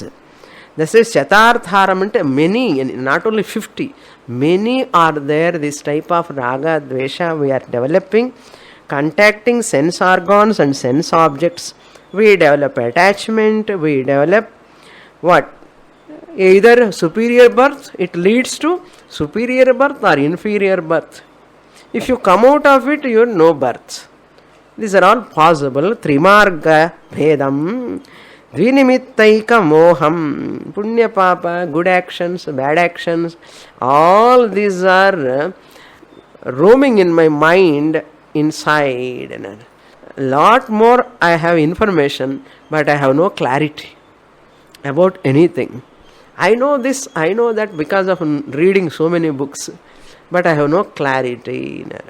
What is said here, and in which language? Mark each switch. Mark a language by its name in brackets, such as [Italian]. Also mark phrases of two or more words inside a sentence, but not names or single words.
[English] This is Chatartharam, many, not only 50, many are there, this type of [Sanskrit] raga, dvesha [English] we are developing, contacting sense organs and sense objects. We develop attachment, we develop what? Either superior birth, it leads to superior birth or inferior birth. If you come out of it, you have no birth. These are all possible. [Sanskrit] Trimarga bhedam, dvinimittaika moham, punya papa, [English] good actions, bad actions, all these are roaming in my mind inside. Lot more I have information, but I have no clarity about anything. I know this, I know that because of reading so many books, but I have no clarity.